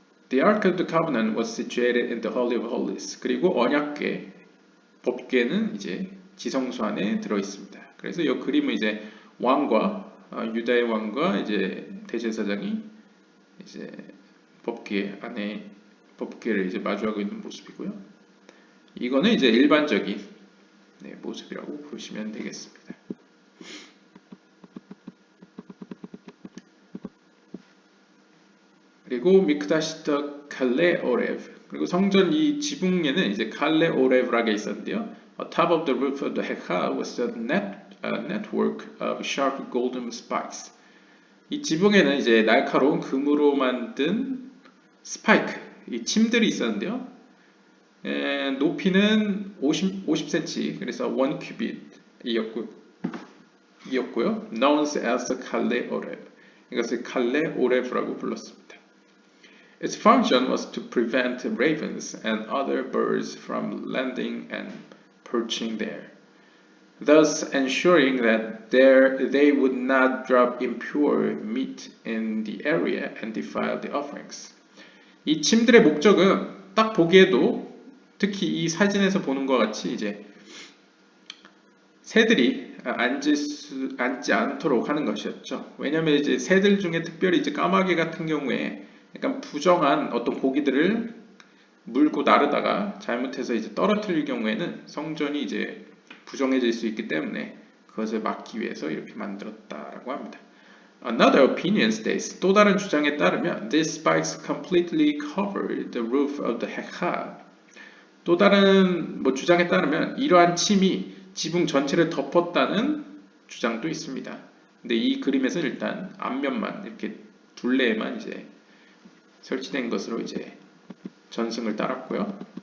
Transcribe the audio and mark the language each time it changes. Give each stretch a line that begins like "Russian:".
English: The Ark of the Covenant was situated in the Holy of Holies.
Korean: 그리고 언약궤, 법궤는 이제 지성소 안에 들어 있습니다. 그래서 이 그림은 이제 유다의 왕과 이제 대제사장이 이제 법궤를 이제 마주하고 있는 모습이고요. 이거는 이제 일반적인 모습이라고 보시면 되겠습니다. 그리고 미크다시터 칼레 오레브, 그리고 성전 이 지붕에는 이제 칼레 오레브라게 있었는데요.
English: Atop of the roof of the Hekal was a network of sharp golden spikes.
Korean: 이 지붕에는 이제 날카로운 금으로 만든 스파이크, 이 침들이 있었는데요. 높이는 50cm, 그래서 1큐빗이었고요.
English: known as
Korean: 칼레 오레브. 이것을 칼레 오레브라고 불렀습니다.
English: Its function was to prevent ravens and other birds from landing and perching there, thus ensuring that they would not drop impure meat in the area and defile the offerings.
Korean: 이 침들의 목적은 딱 보기에도 특히 이 사진에서 보는 것 같이 이제 새들이 앉지 않도록 하는 것이었죠. 왜냐하면 이제 새들 중에 특별히 이제 까마귀 같은 경우에 약간 부정한 어떤 고기들을 물고 나르다가 잘못해서 이제 떨어뜨릴 경우에는 성전이 이제 부정해질 수 있기 때문에 그것을 막기 위해서 이렇게 만들었다라고 합니다.
English: Another opinion states,
Korean: 또 다른 주장에 따르면
English: these spikes completely covered the roof of the Hekal.
Korean: 또 다른 주장에 따르면 이러한 침이 지붕 전체를 덮었다는 주장도 있습니다. 근데 이 그림에서는 일단 앞면만 이렇게 둘레에만 이제 설치된 것으로 이제 전승을 따랐고요.